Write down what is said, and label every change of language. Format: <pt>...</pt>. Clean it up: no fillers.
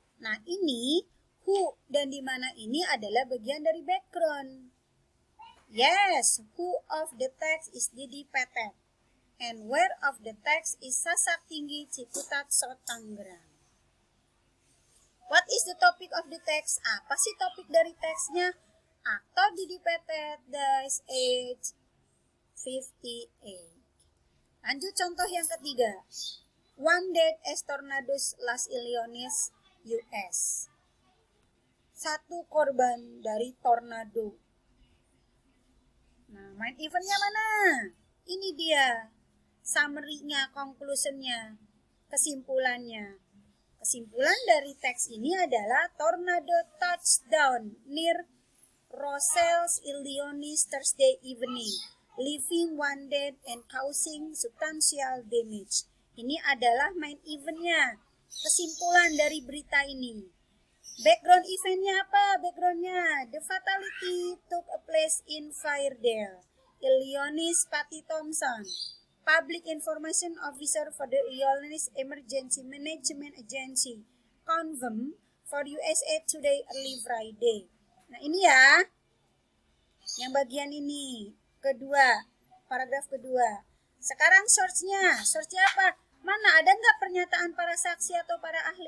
<id>Nah, ini who dan di mana ini adalah bagian dari background.</id> <en>Yes, who of the text is Didi Petet and where of the text is Sasak Tinggi, Ciputat, Sot, Tangerang. What is the topic of the text?</en> <id>Apa sih topik dari teksnya? Aktor Didi Petet</id> <en>dies age 58.</en> <id>Lanjut contoh yang ketiga.</id> <en>One dead as tornadoes Las Illinois, US.</en> <id>1 korban dari tornado. Nah, main eventnya mana? Ini dia. Summary-nya, conclusion-nya, kesimpulannya. Kesimpulan dari teks ini adalah</id> <en>tornado touchdown near Roselle's Illinois Thursday evening, leaving one dead and causing substantial damage.</en> <id>Ini adalah main eventnya, kesimpulan dari berita ini. Background eventnya apa?</id> <en>Backgroundnya, the fatality took place in Fairdale, Illinois. Patty Thompson, Public Information Officer for the Illinois Emergency Management Agency, confirmed for USA Today early Friday.</en> <id>Nah ini ya, yang bagian ini, kedua, paragraf kedua. Sekarang source-nya apa? Mana ada nggak pernyataan para saksi atau para ahli?</id>